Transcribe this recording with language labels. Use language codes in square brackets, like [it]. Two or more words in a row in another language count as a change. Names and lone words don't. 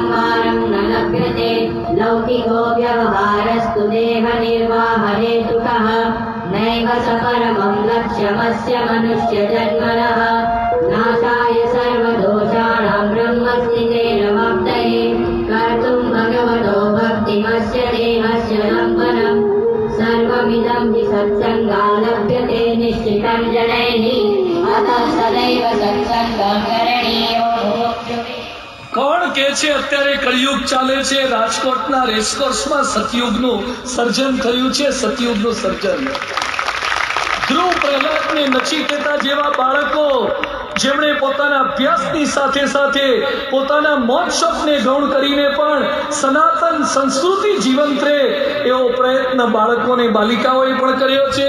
[sa] वारं न लभ्यते लौकिको व्यवहारस्तु देहनिर्वाहहेतुकः नैव स परमं लक्ष्यमस्य मनुष्यजन्मनः नाशाय सर्वदोषाणां ब्रह्मस्थितेन वाप्तये कर्तुं भगवतो भक्तिमस्य देहस्य लम्बनम् सर्वमिदं हि सत्सङ्गालभ्यते निश्चितं जनैः अतः सदैव सत्सङ्गं करणीयो भोक्तुः. [gu] કોણ કે છે અત્યારે કળિયુગ ચાલે છે? રાજકોટના રેસકોર્સમાં સતયુગનું સર્જન થયું છે. સતયુગનું સર્જન. ધ્રુવ, પ્રહલાદ ને નચિકેતા જેવા બાળકો જેમણે પોતાના અભ્યાસની સાથે સાથે પોતાના મોક્ષને ગૌણ કરીને પણ સનાતન સંસ્કૃતિ જીવંત રહે એવો પ્રયત્ન બાળકોને બાલિકાઓએ પણ કર્યો છે.